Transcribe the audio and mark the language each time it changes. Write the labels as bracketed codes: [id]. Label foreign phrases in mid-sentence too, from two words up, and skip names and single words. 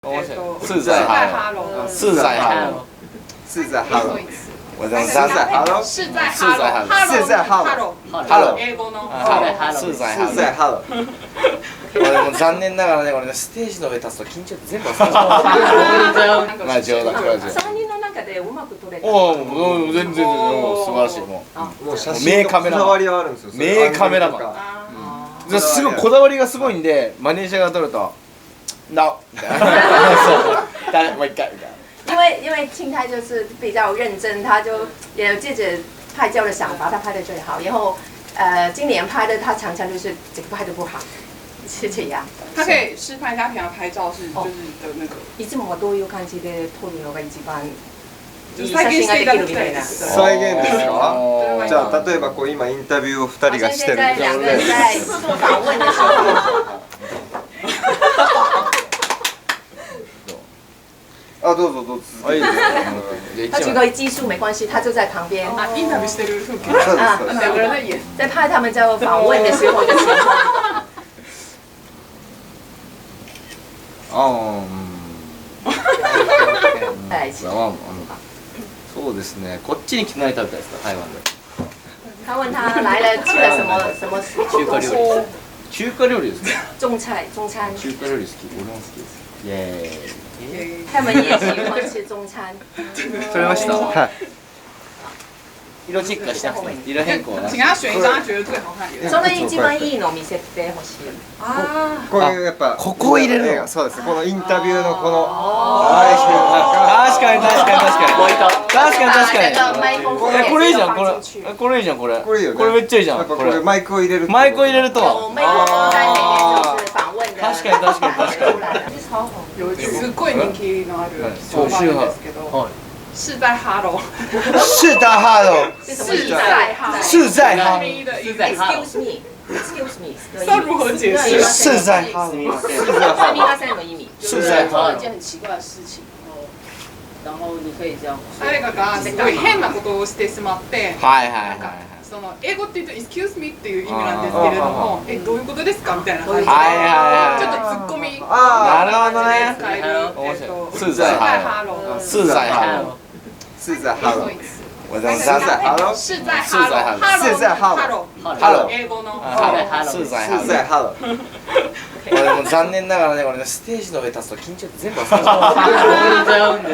[zh] 是在哈喽，是在哈喽，是在哈喽。我这样是在哈喽，是在哈喽，是在哈喽， [ja] ハロー。英語の [zh] 是在是在哈喽。 [ja] 俺も残念ながらね、俺ねステージの上立つと緊張って全部忘れちゃう。まあ冗談、これは冗談。 3人の中でうまく撮れた。おお、全然もう素晴らしいももう写真のこだわりはあるんですよ。名カメラマン。すごいこだわりがすごいんで、マネージャーが撮ると。No， みたいな。そう。但もう一回みたいな。 [zh] 因为庆泰就是比较认真，他就也有自己拍照的想法，他拍的最好。然后今年拍的他常常就是这个拍的不好，是这样。他可以示範一下平常拍照是就是的那个。 [ja] いつもはどういう感じで撮るのが一番いい写再現してい真がでただきたいできるみたいな。す。再現ですか？じゃあ例えばこう今インタビューを2人がしてる。 [zh] 现在两个人在做访问的时候。 [ja] あ、どうぞどうぞ続けて。 [zh] 他这个技术没关系，他就在旁边。 [ja] あ、インタビューしてる風景。そうですそうです。 [zh] 两个人在演。在拍他们在访问的时候的情况。在一起。 [ja] そうですね。こっちに来て何食べたいですか、台湾で。 [zh] 他问他来了吃了什么 [ja] 中華料理。中華料理ですか。 [zh] 中餐。 [ja] 中華料理好き。俺も好きです。イエーイ。 [zh] 他们也喜欢吃中餐。 [ja] 撮れました。はい。色チェックしてなくて色変更なし。 [zh] 请他选一张他觉得最好看的。 [ja] その一番いいのを見せてほしい。あこういうやっぱここを入れるの。そうです。このインタビューのこの確かに確かに確かに確かに確かに。 [zh] 麦克风 [ja] これいいじゃんこれ。 [zh] 放进去 [ja] これいいじゃんこれ。これいいよね。これめっちゃいいじゃん。やっぱこれマイクを入れる。マイクを入れると。 [zh] 有麦克风在里面就是访问的。 [ja] 確かに確かに確かに。 [zh] 超红。 [ja] 有すっごい人気のある小バーですけど。 [zh] 是在哈喽。是在哈喽。是在哈喽。是在哈喽。 [en] Excuse me。Excuse me。 [zh] 这如何解释？是在哈喽。 [ja] すみませんの意味。 [zh] 是在哈喽。一件很奇怪的事情，然后你可以这样。 [ja] 誰かがすごい変なことをしてしまって。はいはいはい。その英語って言うと [en] excuse me [ja] っていう意味なんですけれども、どういうことですかみたいな感じで、はいはいはいちょっとツッコミなるほどね。使える [zh] 是在哈喽。是在哈喽。是在哈喽。我这样是在哈喽。是在哈喽。是在哈喽。 [ja] ハロー。英語の [zh] 是在是在哈喽。 [ja] 俺も残念ながらね、俺ねステージの上立つと緊張って全部忘れちゃう。